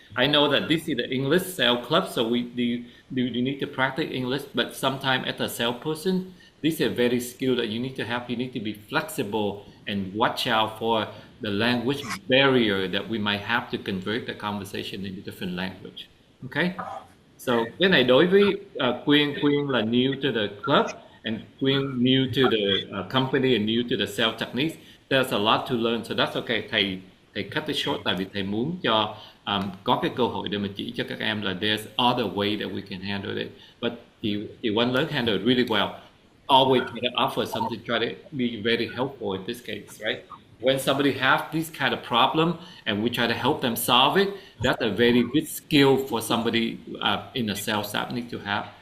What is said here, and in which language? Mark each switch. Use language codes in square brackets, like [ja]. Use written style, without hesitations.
[en] I know that this is the English sales club, so we do need to practice English, but sometimes as a salesperson, this is a very skill that you need to have. You need to be flexible and watch out for the language barrier that we might have to convert the conversation into different language. Okay? So [vi] cái này đối với [en] Quyên là new to the club and Quyên new to the company and new to the sales techniques. There's a lot to learn, so that's okay. [vi] Thầy [en] cut it short [vi] tại vì thầy muốn cho có cái cơ hội để mà chỉ cho các em là [en] there's other way that we can handle it. But the One Learn handle it really well. Always try to offer something, try to be very helpful in this case, right? When somebody has this kind of problem and we try to help them solve it, that's a very good skill for somebody in the sales staff need to have.